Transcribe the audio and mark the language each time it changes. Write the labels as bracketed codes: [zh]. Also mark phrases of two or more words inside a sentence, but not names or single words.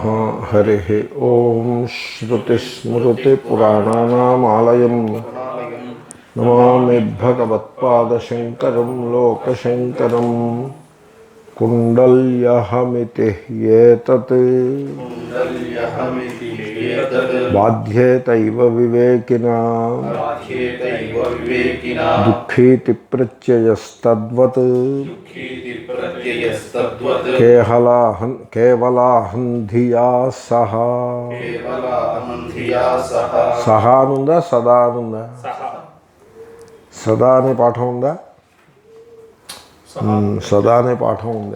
[sa] हरिः ओम श्रुतिस्मृतिपुराणानामालयं नमामि भगवत्पादशङ्करं लोकशङ्करं कुण्डल्यहमिति एतत् बाध्येतैव विवेकिना दुःखीति प्रत्ययस्तद्वत् కేవలాహం ధియా సహా. [te] సహా అనుందా సదా అనుందా? సదా అనే పాఠం ఉందా? సదా అనే పాఠం ఉంది.